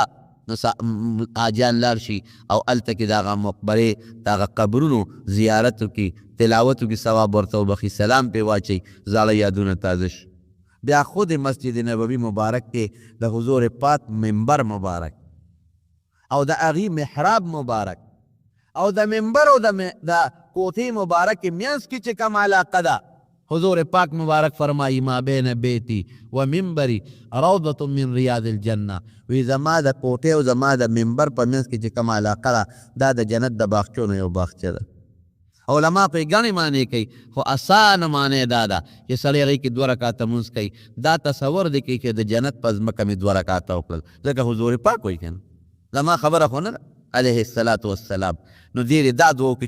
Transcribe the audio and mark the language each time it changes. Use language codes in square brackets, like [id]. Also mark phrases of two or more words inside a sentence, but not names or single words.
[ps] نو حاجیان لاړ شي او هلته کې د هغه مقبرې د هغه قبرونو زیارت وکړي، تلاوت وکړي، ثواب ورته وبخي، سلام پرې واچوي، زاړه یادونه تازه شي. بیا خود مسجد نبوي مبارک کې د حضور پاک منبر مبارک او د هغې محراب مبارک او د منبر او د کوټې مبارک منځ کې چې کوم علاقه ده، حضور پاک مبارک فرمایي [ar] ما بین بیتی و منبری روضة من ریاض الجنه. [ps] وی زما د کوټې او زما د منبر په منځ کې چې کوم علاقه ده دا د جنت د باغچو نه یو باغچه ده. علما پرې ګڼې معنی کوي خو اسانه معنی دا ده چې سړی هغې کې 2 رکاته مونځ کوي دا تصور دی کوي چې د جنت په ځمکه مې 2 رکاته وکړل ځکه حضور پاک وایي که نه زما خبره خو نه ده [ar] علیه الصلاة والسلام [ps] نو دیر دا دعا وکړي چې